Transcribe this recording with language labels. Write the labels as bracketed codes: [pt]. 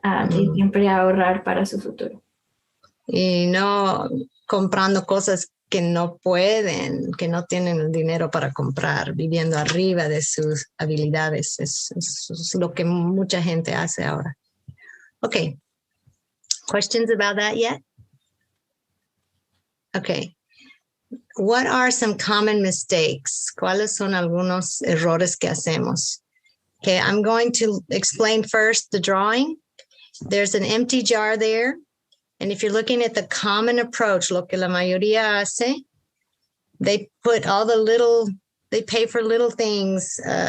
[es] Y siempre ahorrar para su futuro. Y no comprando cosas que no pueden, que no tienen el dinero para comprar, viviendo arriba de sus habilidades. Es lo que mucha gente hace ahora. [en] Okay. Questions about that yet? Okay. What are some common mistakes? [es] ¿Cuáles son algunos errores que hacemos? [en] Okay, I'm going to explain first the drawing. There's an empty jar there. And if you're looking at the common approach, [es] lo que la mayoría hace, [en] they put they pay for little things.